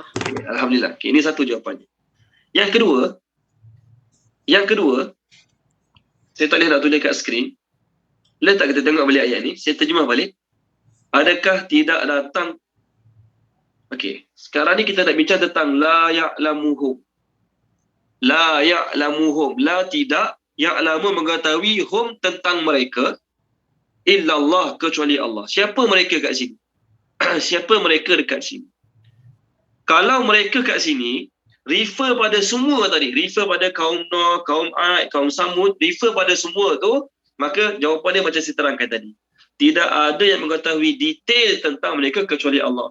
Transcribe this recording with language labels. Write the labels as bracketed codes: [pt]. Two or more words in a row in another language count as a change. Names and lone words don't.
[ms] Okay, Alhamdulillah. Okay, ini satu jawapannya. Yang kedua, saya tak boleh nak tulis kat skrin. Boleh tak kita tengok balik ayat ni? Saya terjemah balik. Adakah tidak datang? Okey, sekarang ni kita nak bincang tentang [ar] la ya'lamuhum. La ya'lamuhum. [ms] La tidak ya'lamu mengetahui hum tentang mereka illallah kecuali Allah. Siapa mereka kat sini? Siapa mereka dekat sini? Kalau mereka kat sini, refer pada semua tadi. Refer pada kaum Nuh, kaum Ad, kaum Samud. Refer pada semua tu. Maka jawapan dia macam saya terangkan tadi. Tidak ada yang mengetahui detail tentang mereka kecuali Allah.